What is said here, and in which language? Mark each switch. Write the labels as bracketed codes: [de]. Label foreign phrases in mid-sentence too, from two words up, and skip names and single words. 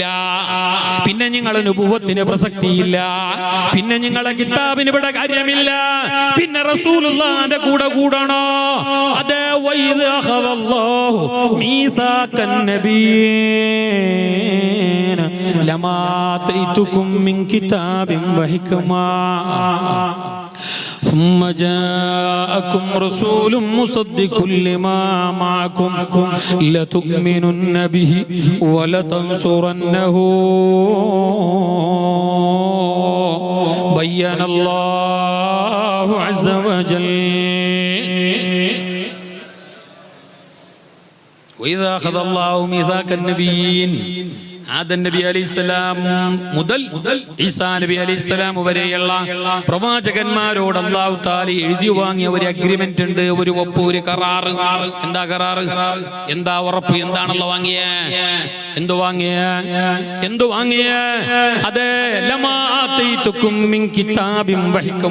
[ml] പിന്നെ നിങ്ങളെ നുബുവത്തിന് പ്രസക്തിയില്ല. പിന്നെ നിങ്ങളെ കിതാബിന് ഇവിടെ കാര്യമില്ല. പിന്നെ റസൂലുള്ളാഹിന്റെ കൂടെ കൂടണോ? അതേ [ar] وإذ أخذ الله ميثاق النبيين لما آتيتكم من كتاب وحكمة ثم جاءكم رسول مصدق لما معكم لتؤمنن به ولتنصرنه بين الله عز وجل وإذا أخذ الله ميثاق النبيين. [ml] ആദം നബി അലൈഹിസ്സലാം മുതൽ ഈസാ നബി അലൈഹിസ്സലാം വരെയുള്ള പ്രവാചകന്മാരോട് [ar] الله تعالى [ml] എഴുതി വാങ്ങിയ ഒരു അഗ്രിമെന്റ് ഉണ്ട്, ഒരു ഒപ്പ്, ഒരു കരാർ. എന്താ കരാർ? എന്താ ഉറപ്പ്? എന്താണല്ലോ വാങ്ങിയേ? എന്തു വാങ്ങിയ? അതെ, [ar] لما آتيتكم من كتاب وحكمة.